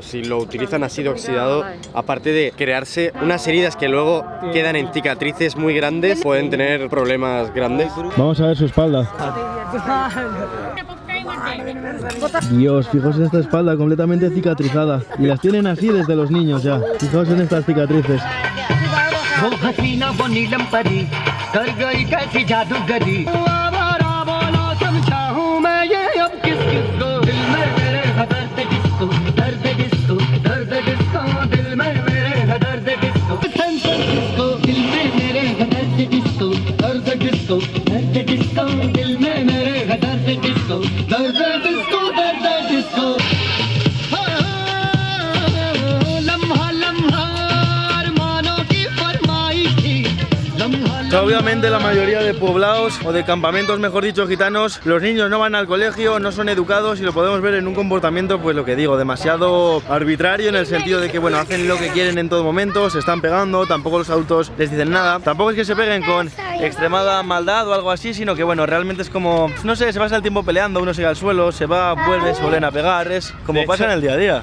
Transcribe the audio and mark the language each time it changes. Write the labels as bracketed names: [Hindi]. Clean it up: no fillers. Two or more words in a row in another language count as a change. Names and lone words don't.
[Spanish] Si lo utilizan así de oxidado, aparte de crearse unas heridas que luego quedan en cicatrices muy grandes, pueden tener problemas grandes. Vamos a ver su espalda. Dios, fijaos en esta espalda completamente cicatrizada. Y las tienen así desde los niños ya. Fijaos en estas cicatrices. [Hindi] वो हसीना वो नीलम परी कर गई कैसी जादूगरी आवारा बोलो समझाऊं मैं ये अब किस किस को दिल में मेरे है दर्द डिस्को दर्द डिस्को दर्द डिस्को दिल में मेरे है दर्द डिस्को डिस्को दिल में मेरे है दर्द डिस्को दर्द डिस्को दर्द डिस्को दिल में मेरे है दर्द डिस्को दर्द डिस्को दर्द डिस्को [Spanish] Obviamente la mayoría de poblados o de campamentos, mejor dicho, gitanos, los niños no van al colegio, no son educados y lo podemos ver en un comportamiento, pues lo que digo, demasiado arbitrario en el sentido de que, bueno, hacen lo que quieren en todo momento, se están pegando, tampoco los adultos les dicen nada, tampoco es que se peguen con extremada maldad o algo así, sino que, bueno, realmente es como, no sé, se pasa el tiempo peleando, uno se cae al suelo, se va, vuelve, se vuelven a pegar, es como pasa en el día a día.